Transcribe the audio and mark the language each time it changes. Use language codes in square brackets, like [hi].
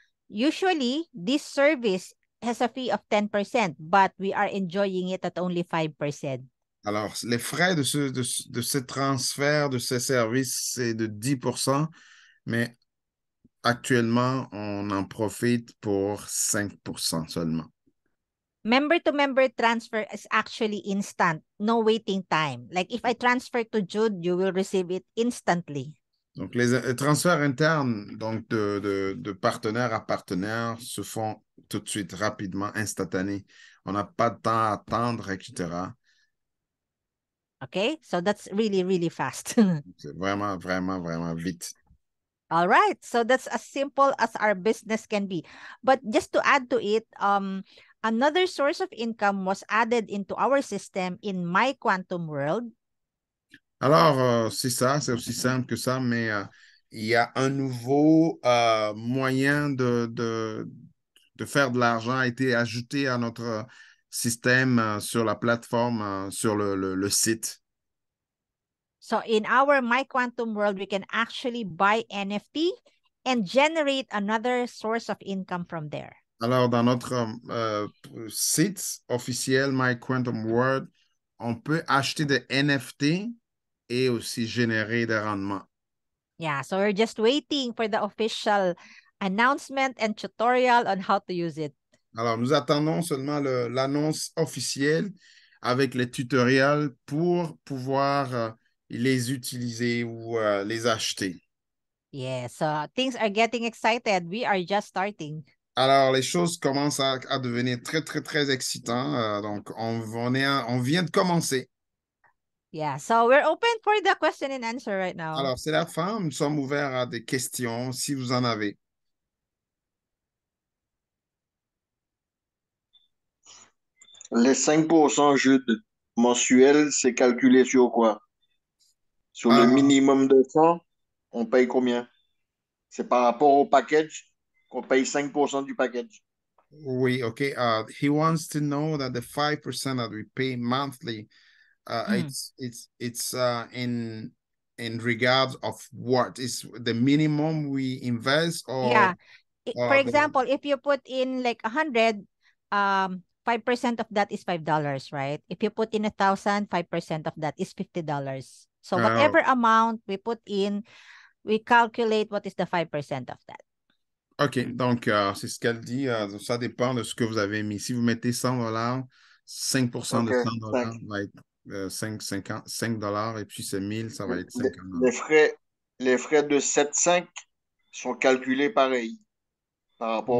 [en] Usually, this service has a fee of 10%, but we are enjoying it at only 5%. [fr] Alors, les frais de ce transfert, de ces services, c'est de 10%, mais actuellement, on en profite pour 5% seulement. [en] Member-to-member transfer is actually instant, no waiting time. Like if I transfer to Jude, you will receive it instantly. [fr] Donc, les transferts internes, donc de partenaire à partenaire, se font tout de suite, rapidement, instantané. On n'a pas de temps à attendre, etc. [en] Okay, so that's really, really fast. [fr] C'est vraiment, vraiment, vraiment vite. [en] All right, so that's as simple as our business can be. But just to add to it, another source of income was added into our system in My Quantum World. [fr] Alors, c'est ça, c'est aussi simple que ça, mais il y a un nouveau moyen de faire de l'argent a été ajouté à notre système sur la plateforme, sur le site. [en] So in our My Quantum World, we can actually buy NFT and generate another source of income from there. [fr] Alors, dans notre site officiel My Quantum World, on peut acheter des NFT et aussi générer des rendements. [en] Yeah, so we're just waiting for the official announcement and tutorial on how to use it. [fr] Alors, nous attendons seulement l'annonce officielle avec les tutoriels pour pouvoir les utiliser ou les acheter. [en] Yeah, so things are getting excited. We are just starting. [fr] Alors, les choses commencent à devenir très, très, très excitantes. Donc, on vient de commencer. [en] Yeah, so we're open for the question and answer right now. [fr] Alors, c'est la fin. Nous sommes ouverts à des questions si vous en avez. Les 5% Jude mensuels, c'est calculé sur quoi? Sur le minimum de 100, on paye combien? C'est par rapport au package qu'on paye 5% du package. [en] Oui, okay. He wants to know that the 5% that we pay monthly, it's in regards of what is the minimum we invest, or Yeah. For the- example, if you put in like 100, 5% of that is $5, right? If you put in 1,000, 5% of that is $50. So whatever amount we put in, we calculate what is the 5% of that. [fr] OK, donc c'est ce qu'elle dit. Ça dépend de ce que vous avez mis. Si vous mettez $100, 5% de Ok, $100 va être 5 dollars, et puis c'est 1000, ça va être 50 dollars. Les frais de 7,5 sont calculés pareil par rapport